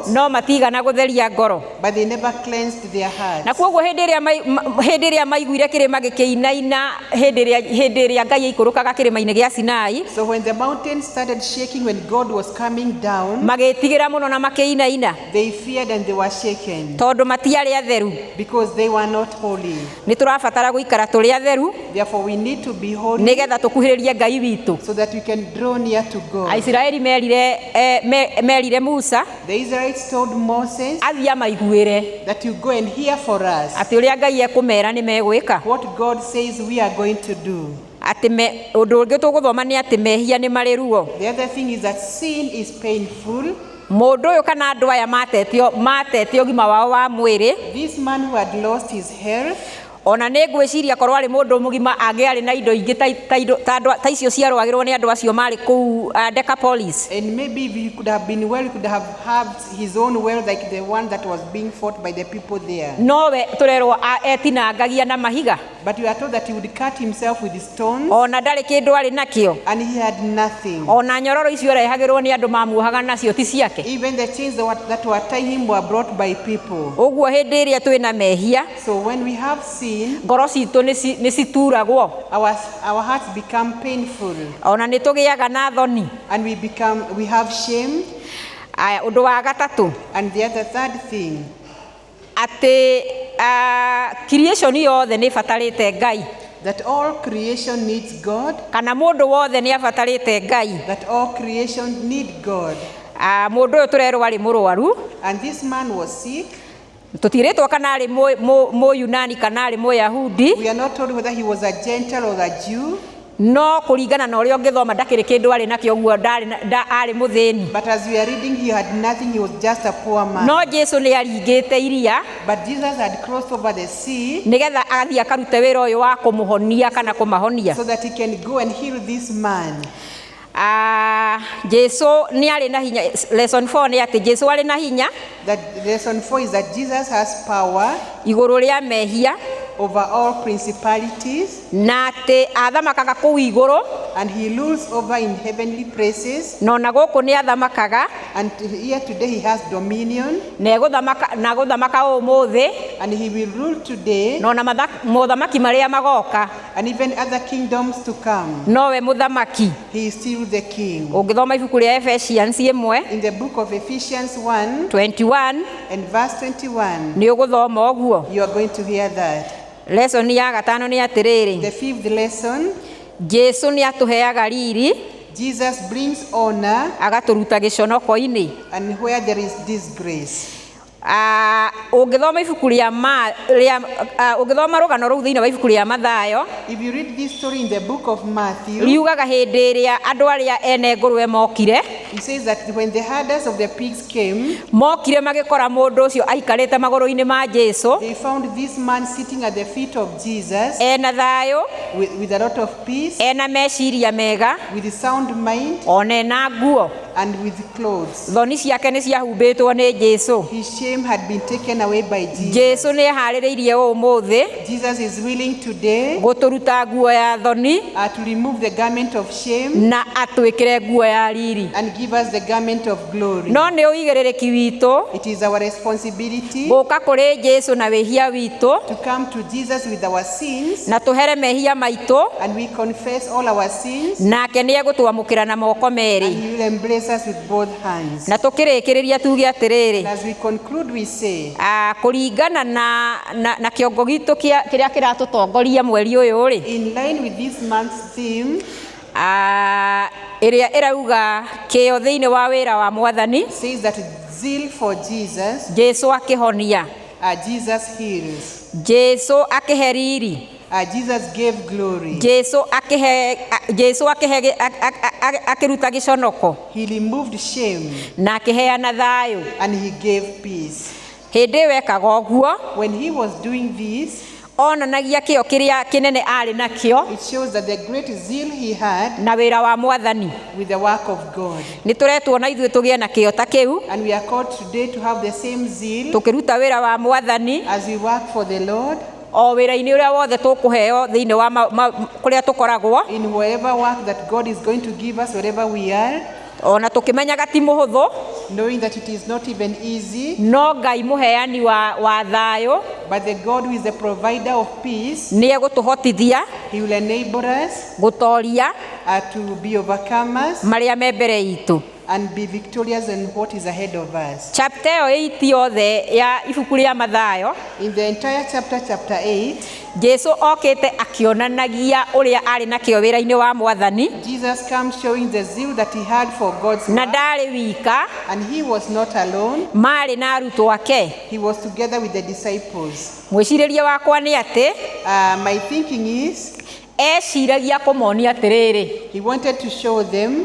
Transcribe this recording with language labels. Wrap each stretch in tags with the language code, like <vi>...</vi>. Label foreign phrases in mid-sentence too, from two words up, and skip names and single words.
<ki>no matigana gũtheria ngoro.</ki> <en>but they never cleansed their hearts.</en> <ki>Na kuoguo hĩndĩ ĩrĩa maiguire kĩrĩma gĩkĩinaina, hĩndĩ ĩrĩa Ngai aikũrũkaga kĩrĩma-inĩ gĩa Sinai,</ki> <en>So when the mountain started shaking when God was coming down,</en> <ki>magĩtigĩra mũno na makĩinaina,</ki> <en>they feared and they were shaken</en> <ki>tondũ matiarĩ atheru.</ki> <en>because they were not holy.</en> <ki>Nĩ tũrabatara gũikara tũrĩ atheru,</ki> <en>Therefore we need to be holy</en> <ki>nĩgetha tũkuhĩrĩrie Ngai witũ.</ki> <en>so that we can draw near to God.</en> <ki>Aisiraeli merire Musa</ki> <en>The Israelites told Moses</en> <ki>athiĩ amaiguĩre</ki> <en>that you go and hear for us</en> <ki>atĩ ũrĩa Ngai ekũmera nĩ megwĩka,</ki> <en>what God says we are going to do.</en> <ki>atĩ ũndũ ũngĩ tũgũthoma nĩ atĩ mehia nĩ marĩ ruo.</ki> <en>The other thing is that sin is painful.</en> <ki>Mũndũ ũyũ kana andũ aya matete ũgima wao wa mwĩrĩ,</ki> <en>This man who had lost his health,</en> <ki>ona nĩ ngwĩciria korwo arĩ mũndũ mũgima angĩarĩ na indo ingĩ ta icio ciarwagĩrwo nĩ andũ acio marĩ kũu Decapolis,</ki> <en>and maybe if he could have been well, he could have had his own well like the one that was being fought by the people there.</en> <ki>nowe tũrerwo etinangagia na mahiga,</ki> <en>But we are told that he would cut himself with stones,</en> <ki>ona ndarĩ kĩndũ arĩ nakĩo,</ki> <en>and he had nothing.</en> <ki>ona nyororo icio arehagĩrwo nĩ andũ mamuohaga nacio ti ciake.</ki> <en>Even the chains that were tying him were brought by people.</en> <ki>Ũguo hĩndĩ ĩrĩa twĩna mehia,</ki> <en>So when we have sin,</en> <ki>ngoro citũ nĩ cituragwo,</ki> <en>our hearts become painful,</en> <ki>ona nĩ tũgĩaga na thoni.</ki> <en>and we have shame.</en> <ki>Ũndũ wa gatatũ,</ki> <en>And the third thing,</en> <ki>atĩ creation yothe nĩ ĩbatarĩte Ngai,</ki> <en>that all creation needs God,</en> <ki>kana mũndũ wothe nĩ abatarĩte Ngai.</ki> <en>that all creation need God.</en> <ki>Mũndũ ũyũ tũrerwo arĩ mũrwaru,</ki> <en>And this man was sick.</en> <ki>tũtirĩtwo kana arĩ Mũyunani kana arĩ Mũyahudi,</ki> <en>We are not told whether he was a Gentile or a Jew,</en> <ki>no kuringana na uria ungithoma ndakiri kindu ari nakio guo ari muthini.</ki> <en>But as we are reading, he had nothing, he was just a poor man.</en> <ki>No Jesu ni aringite iria,</ki> <en>But Jesus had crossed over the sea</en> <ki>nigetha athie akarute wira uyu wa kumuhonia kana kumahonia.</ki> <en>so that he can go and heal this man.</en> <ki>Jesu ni ari na hinya. Lesson 4 ni ati Jesu ari na hinya.</ki> <en>That lesson 4 is that Jesus has power</en> <ki>iguru ria mehia</ki> <en>over all principalities,</en> <ki>na ati athamakaga kuu iguru,</ki> <en>and he rules over in heavenly places,</en> <ki>no na guku ni athamakaga,</ki> <en>and here today he has dominion,</en> <ki>na guthamaka umuthi,</ki> <en>and he will rule today,</en> <ki>no na muthamaki maria magoka,</ki> <en>and even other kingdoms to come.</en> <ki>no we muthamaki.</ki> <en>He is still the king.</en> <ki>Ungithoma ibuku ria Ephesians 1</ki> <en>In the book of Ephesians 1:21 and verse 21,</en> <ki>ni uguthoma uguo.</ki> <en>you are going to hear that.</en> <ki>Lesson ya gatano ni atiriri,</ki> <en>The fifth lesson,</en> <ki>Jesu ni atuheaga riri,</ki> <en>Jesus brings honor,</en> <ki>agaturuta giconoko-ini.</ki> <en>and where there is disgrace.</en> <ki>Ungithoma ibuku ria ungithoma rugano ruu thiini wa ibuku ria Mathayo,</ki> <en>If you read this story in the book of Matthew,</en> <ki>riugaga hindi iria andu aria ene ngurwe mokire,</ki> <en>it says that when the herders of the pigs came,</en> <ki>mokire magikora mundu ucio aikarite maguru-ini ma Jesu,</ki> <en>they found this man sitting at the feet of Jesus</en> <ki>ena thayo,</ki> <en>with a lot of peace,</en> <ki>ena meciria mega,</ki> <en>with sound mind,</en> <ki>ona ena nguo.</ki> <en>and with clothes.</en> <ki>Thoni ciake ni ciahumbitwo ni Jesu.</ki> <en>His shame had been taken away by Jesus.</en> <ki>Jesu ni haririirie umuthi</ki> <en>Jesus is willing today</en> <ki>guturuta nguo ya thoni</ki> <en>to remove the garment of shame</en> <ki>na atwikire nguo ya riri.</ki> <en>and give us the garment of glory.</en> <ki>No ni uigiririki witu</ki> <en>It is our responsibility</en> <ki>guka kuri Jesu na wihia witu</ki> <en>to come to Jesus with our sins,</en> <ki>na tuhere mehia maitu,</ki> <en>and we confess all our sins,</en> <ki>nake ni egutwamukira na moko</ki> <en>and</en> <ki>meri.</ki> <en>he will embrace us with both hands.</en> <ki>Na tukirikiriria tuge atiriri,</ki> <en>And as we conclude, we say,</en> <ki>kuringana na kiongo gitu kiria kiratutongoria mweri uyu ri,</ki> <en>in line with this month's theme,</en> <ki>iria irauga kio thiini wa wira wa Mwathani,</ki> <en>says that zeal for Jesus,</en> <ki>Jesu akihonia,</ki> <en>Jesus heals,</en> <ki>Jesu akihe riri,</ki> <en>Jesus gave glory,</en> <ki>Jesu akihe akiruta giconoko,</ki> <en>he removed shame,</en> <ki>na akiheana thayo.</ki> <en>and he gave peace.</en> <ki>Hindi wekaga uguo,</ki> <en>When he was doing this,</en> <ki>onanagia kio kiria kinene ari nakio</ki> <en>it shows that the great zeal he had</en> <ki>na wira wa Mwathani.</ki> <en>with the work of God.</en> <ki>Ni turetwo na ithuĩ tugie na kio ta kiu,</ki> <en>And we are called today to have the same zeal</en> <ki>tukiruta wira wa Mwathani</ki> <en>as we work for the Lord,</en> <ki>o wira-ini uria wothe tukuheo thiini wa kuria tukoragwo,</ki> <en>in whatever work that God is going to give us, wherever we are,</en> <ki>ona tukimenyaga ti muhuthu,</ki> <en>knowing that it is not even easy,</en> <ki>no Ngai muheani wa thayo</ki> <en>but the God who is the provider of peace,</en> <ki>ni egutuhotithia</ki> <en>he will enable us</en> <ki>gutoria</ki> <en>to be overcomers</en> <ki>maria me mbere itu.</ki> <en>and be victorious in what is ahead of us.</en> <ki>Chapter ĩyo ĩiti yothe ya ibuku rĩa Mathayo,</ki> <en>In the entire chapter 8,</en> <ki>Jesu okite akionanagia uria ari na kio wira-ini wa Mwathani,</ki> <en>Jesus comes showing the zeal that he had for God's</en> <ki>na</ki> <en>work,</en> <ki>ndari wika,</ki> <en>and he was not alone.</en> <ki>mari na arutwo ake.</ki> <en>He was together with the disciples.</en> <ki>Mwiciriria wakwa ni ati</ki> <en>My thinking is,</en> <ki>eciragia kumonia atiriri,</ki> <en>he wanted to show them,</en>